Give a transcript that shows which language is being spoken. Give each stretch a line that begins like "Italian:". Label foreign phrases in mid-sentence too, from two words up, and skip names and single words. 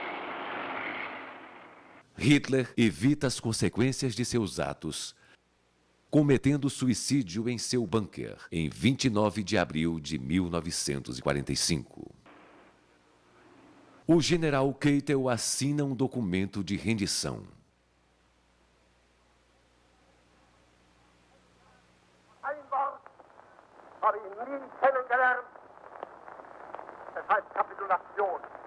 Portuguese: Hitler evita as consequências de seus atos cometendo suicídio em seu bunker em 29 de abril de 1945. O general Keitel assina um documento de rendição.
German: Ein Wort habe ich nie kennengelernt. Das heißt Kapitulation.